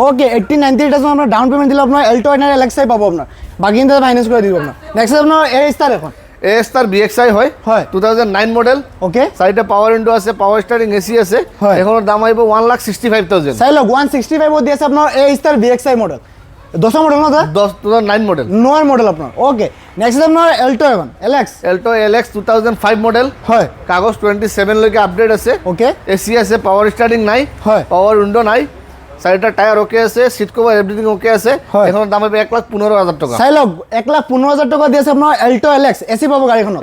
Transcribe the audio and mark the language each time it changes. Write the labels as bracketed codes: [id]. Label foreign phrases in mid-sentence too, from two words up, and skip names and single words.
[as] ওকে 18,90,000 আপোনাৰ [en] down payment [as] দিলে আপোনাৰ এল্টো 800 LXI পাব আপোনাৰ বাকী এটা ফাইনেন্স কৰি দিব আপোনাৰ নেক্সট আপোনাৰ এ ষ্টাৰ এখন এ ষ্টাৰ BXI হয় হয় 2009 মডেল ওকে চাৰিটা [en] power window [as] আছে [en] power steering AC [as] আছে হয়। এখনৰ দাম আহিব 1,65,000 চাই লওক 165 দি আছে আপোনাৰ এ ষ্টাৰ BXI মডেল 10 মডেল না 2009 মডেল নোয়ার মডেল আপনার ওকে নেক্সট আপনার এল্টো এখন LX এল্টো LX 2005 মডেল হয় কাগজ 27 লৈকে আপডেট আছে ওকে এসি আছে [en] power steering [as] নাই হয় [en] power window [as] নাই চাৰিটা টায়াৰ ওকে আছে [en] seat cover everything okay [as] আছে হয়। এখনৰ দাম আহিব 1,15,000 টকা চাই লওক 1,15,000 টকা দি আছে আপোনাৰ এল্টো LX এসি পাব গাড়ীখনত